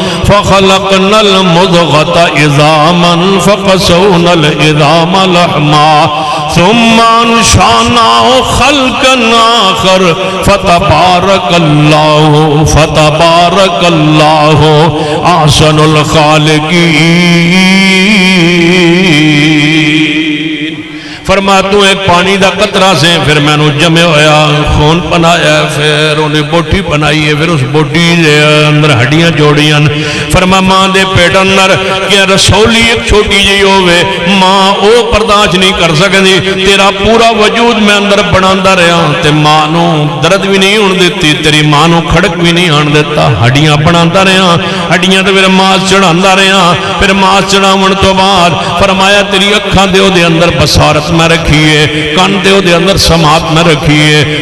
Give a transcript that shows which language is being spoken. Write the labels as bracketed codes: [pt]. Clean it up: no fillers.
[ar] فَخَلَقْنَا الْمُضْغَةَ عِظَامًا فَقَسَوْنَا الْعِظَامَ لَحْمًا ثُمَّ أَنشَأْنَاهُ خَلْقًا آخَرَ فَتَبَارَكَ اللَّهُ أَحْسَنُ الْخَالِقِينَ. [pa] فرما تو ایک پانی دا قطرہ سے پھر میں نے جمع ہویا خون بنایا پھر انہیں بوٹی بنائی ہے پھر اس بوٹی دے اندر ہڈیاں جوڑیاں. فرما ماں دے پیٹ اندر کہ رسولی ایک چھوٹی جی ہوئے ماں او برداشت نہیں کر سکتی. تیرا پورا وجود میں اندر بناندہ رہا تے ماں نو درد بھی نہیں ہون دیتی تیری ماں نو کھڑک بھی نہیں ہون دیتا. ہڈیاں بناندہ رہا ہڈیاں تے پھر ماس چڑھاندہ رہا. پھر ماس چڑھاون تو بعد فرمایا تیری اکھاں دیو دے اندر بصارت میں رکھیے کان دیو دے اندر سماعت میں رکھیے.